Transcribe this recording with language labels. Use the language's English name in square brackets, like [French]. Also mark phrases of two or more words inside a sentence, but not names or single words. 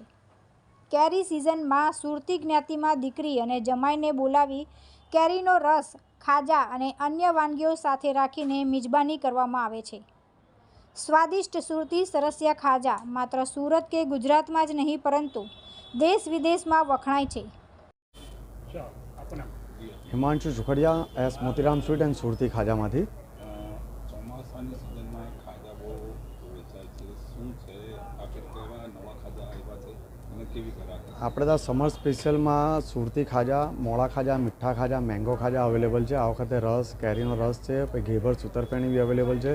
[Gujarati] કેરી સિઝનમાં સુરતી જ્ઞાતિમાં દીકરી અને જમાઈને બોલાવી કેરીનો રસ, ખાજા અને અન્ય વાનગીઓ સાથે રાખીને મિજબાની કરવામાં આવે છે। સ્વાદિષ્ટ સુરતી સરસિયા ખાજા માત્ર સુરત કે ગુજરાતમાં જ નહીં પરંતુ દેશ વિદેશમાં વખણાય છે। હિમાંશુ સુખડિયા એસ મોતીરામ સ્વીટ એન્ડ સુરતી ખાજામાંથી ચોમાસાની સિઝનમાં ખાજા બહુ વેચાય છે, શું છે આખરે કેવા નવા ખાજા આવ્યા છે અને કેવી ગ્રાહક? આપણે ત્યાં [English] summer specialમાં [Gujarati] સુરતી ખાજા, મોળા ખાજા, મીઠા ખાજા, મેંગો ખાજા અવેલેબલ છે। આ વખતે રસ, કેરીનો રસ છે, પછી ઘેબર સુતરફેણી બી અવેલેબલ છે।